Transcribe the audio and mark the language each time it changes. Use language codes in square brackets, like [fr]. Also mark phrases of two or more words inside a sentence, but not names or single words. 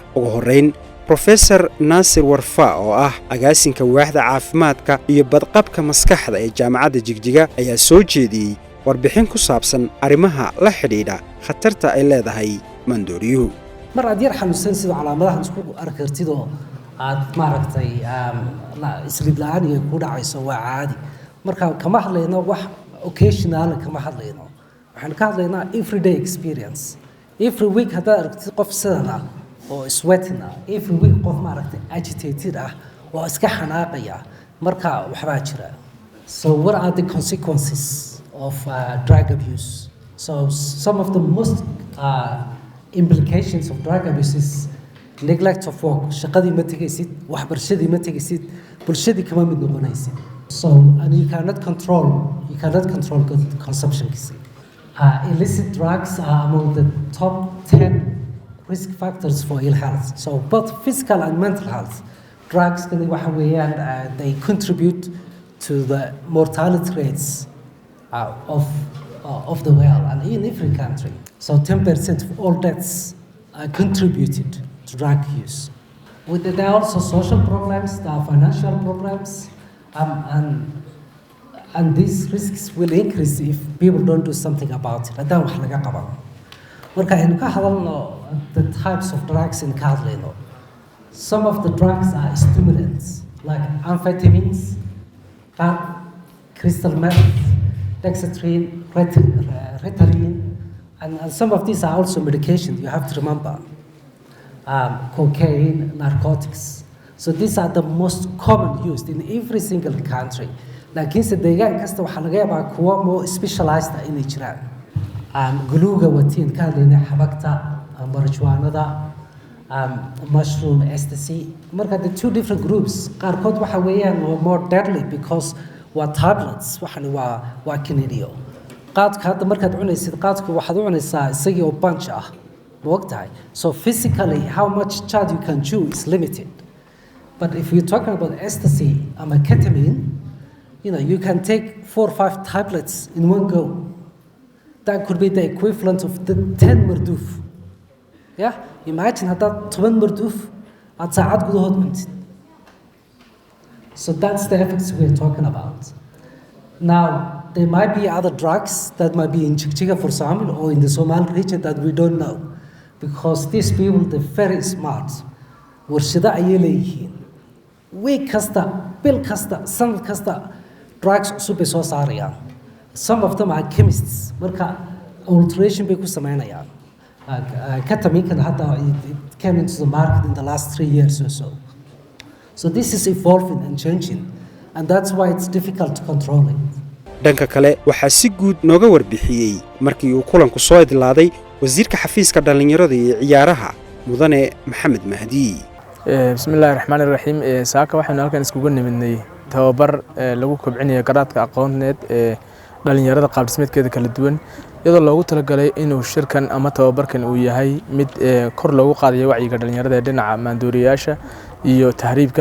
[so] ugu horeyn Professor Nasir Warfa oo ah agaasinka waaxda caafimaadka iyo badqabka maskaxda ee jaamacadda Jigjiga ayaa soo jeediyey warbixin ku saabsan arrimaha la xidhiidha khatarta ay leedahay maandooriyuhu. mar aad yar xanuunsan sida calaamadaha isku arkartid oo aad maaragtay isliid la'aan iyo ku dhacayso waa caadi. marka kama hadlayno wax occasional, kama hadlayno, waxaan ka hadlaynaa [en] everyday experience. every week [so] haddaad aragtid qof sidan ah oo sweating ah, [en] every week [so] qof maaragtay agitated ah oo iska xanaaqaya, marka waxbaa jira. [en] So what are the consequences of drug abuse? So some of the most implications of drug abuse is neglect of work. [so] shaqadii ma tegaysid, waxbarashadii ma tegaysid, bulshadii kama mid noqonaysid. [en] So and you cannot control consumption. Illicit drugs are among the top 10 risk factors for ill health. So both physical and mental health. Drugs they contribute to the mortality rates of the world and in every country. So 10% of all deaths are contributed to drug use. There are also social problems, there are financial problems, and these risks will increase if people don't do something about it. [so] Haddaan wax laga qaban. marka aynu ka hadalno [en] the types of drugs [so] in Kaadleyno. [en] Some of the drugs are stimulants like amphetamines, crystal meth, dexedrine, Ritalin, and some of these are also medications. You have to remember cocaine, narcotics. So these are the most common used in every single country. [so] laakiinse deegaan kasta waxaa laga yaabaa kuwa [en] more specialized [so] inay jiraan. guluuga watiin ka hadlayna xabagta, marijuanada, [en] mushroom ecstasy. [so] marka [en] the two different groups [so] qaarkood waxa weeyaan [en] more deadly because [so] waa tablets, waxani waa kiniiniyo. qaadka hadda markaad cunaysid qaadku waxaad u cunaysaa isagii oo bunch ah, ma ogtahay? [en] So physically how much charge you can chew is limited. But if you're talking about ecstasy ama ketamine, you can take 4 or 5 tablets in one go. That could be the equivalent of the 10 marduf. Yeah? [so] Imagine haddaad 10 marduf aad saacad gudahood cuntid. [en] So that's the effects we're talking about. Now, there might be other drugs that might be in Jigjiga, for example, or in the Somali region that we don't know. Because these people, they're very smart. [so] warshada ayay leeyihiin. week kasta, bil kasta, sanad kasta, drugs cusub ay soo saarayaan. [en] Some of them are chemists. [so] marka alteration bay ku sameynayaan. [en] Ketamine hadda it came into the market in the last 3 years or so. So this is evolving and changing, and that's why it's difficult to control it. [so] dhanka kale waxaa si guud nooga warbixiyey markii uu kulanku soo idlaaday wasiirka xafiiska dhalinyarada iyo ciyaaraha mudane Maxamed Mahdi. [ar] بسم الله الرحمن الرحيم. [so] saaka waxaan halkan iskugu nimidnay tababar lagu kobcinayo garaadka aqooneed ee dhalinyarada qaab dhismeedkeeda kala duwan, iyadoo loogu talagalay inuu shirkan ama tababarkan uu yahay mid kor loogu qaadayo wacyiga dhalinyarada ee dhinaca maandooriyaasha iyo tahriibka.